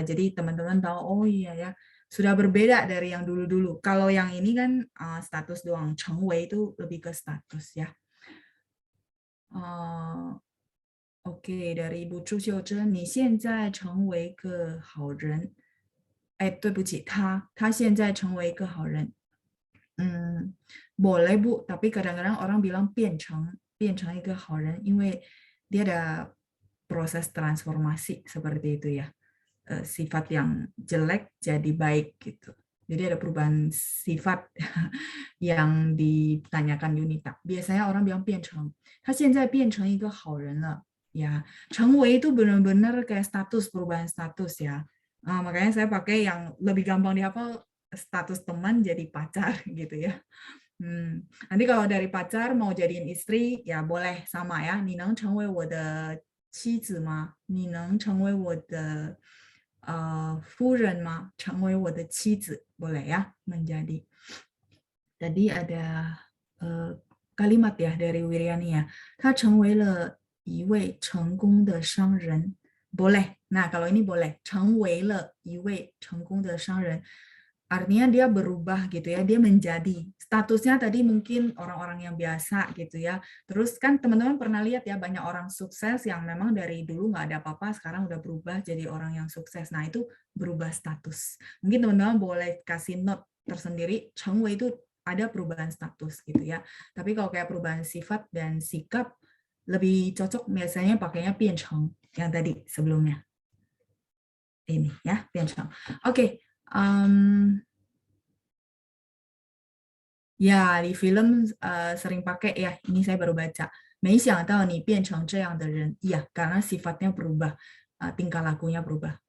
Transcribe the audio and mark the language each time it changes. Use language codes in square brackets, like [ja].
[id] Jadi teman-teman tahu, oh iya ya, sudah berbeda dari yang dulu-dulu. Kalau yang ini kan status doang, 成为 itu lebih ke status ya. Oke, dari Ibu [zh] Chu Xiuzhen, 你现在成为个好人。对不起，他现在成为个好人。 [id] boleh Bu, tapi kadang-kadang orang bilang [zh] 变成一个好人, 因为 [id] dia ada proses transformasi seperti itu ya. Sifat yang jelek jadi baik gitu. Jadi ada perubahan sifat yang ditanyakan Yunita. Biasanya orang bilang [zh] 变成, 他现在变成一个好人了. [id] Ya, 成为 itu benar-benar kayak status, perubahan status ya. Makanya saya pakai yang lebih gampang dihafal, status teman jadi pacar gitu ya. Nanti kalau dari pacar mau jadiin istri ya boleh sama ya. [zh] 你能成为我的妻子吗?你能成为我的夫人吗? 成为我的妻子 [id] boleh ya menjadi. Tadi ada kalimat ya dari Wiriani ya. [zh] 他成为了一位成功的商人. [id] Boleh. Nah, kalau ini boleh. [zh] 成为了一位成功的商人. [id] Artinya dia berubah gitu ya, dia menjadi. Statusnya tadi mungkin orang-orang yang biasa gitu ya. Terus kan teman-teman pernah lihat ya, banyak orang sukses yang memang dari dulu nggak ada apa-apa, sekarang udah berubah jadi orang yang sukses. Nah, itu berubah status. Mungkin teman-teman boleh kasih note tersendiri, 成为 itu ada perubahan status gitu ya. Tapi kalau kayak perubahan sifat dan sikap, lebih cocok biasanya pakainya 变成 yang tadi sebelumnya. Ini ya, 变成.Oke. Ya, di film sering pakai ya. Ini saya baru baca. [zh] 没想到你变成这样的人. [id] Iya, karena sifatnya berubah, tingkah lakunya berubah.